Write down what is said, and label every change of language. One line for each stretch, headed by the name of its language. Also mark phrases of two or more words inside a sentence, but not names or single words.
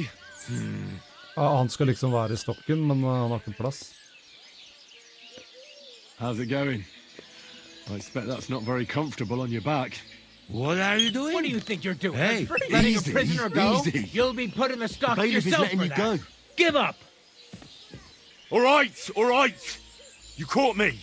Norwegian: Ja, han skal liksom være i stokken, men han har ikke plass.
English: How's it going? I expect that's not very comfortable on your back. What are you doing? What do you think you're doing? Hey, letting easy, a prisoner go? easy. You'll be put in the stocks The bailiff is yourself letting for you that. go. Give up! All right. You caught me.